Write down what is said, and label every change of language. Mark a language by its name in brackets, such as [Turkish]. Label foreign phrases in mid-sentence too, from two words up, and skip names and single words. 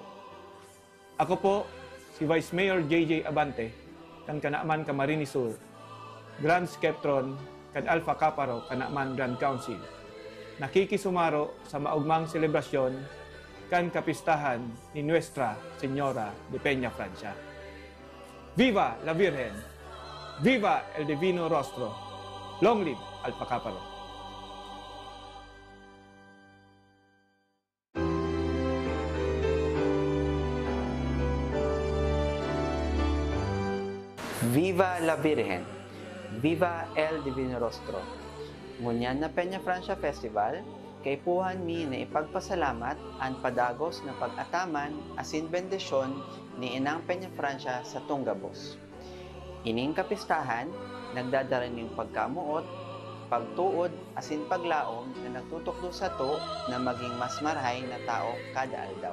[Bikol] Ako po, si Vice Mayor JJ Abante, kan Kanaaman Camarines Sur, Grand Skeptron, kan Alpha Kaparo, Kanaaman Grand Council. Nakikisumaro sa maugmang selebrasyon kan kapistahan ni Nuestra Señora de Peña Francia. [Spanish] Viva la Virgen! Viva el Divino Rostro! [English] Long live Alpha Kaparo! [Spanish] Viva la Virgen! Viva el Divino Rostro! [Bikol] Ngunyan na Peña Francia Festival, kay puhan mi na ipagpasalamat ang padagos na pag-ataman asin bendisyon ni Inang Peña Francia sa Tunggabos. Ining kapistahan, nagdadaraning pagkamuot, pagtuod asin paglaom na nagtutukdo sa to na maging mas marahay na tao kada aldaw.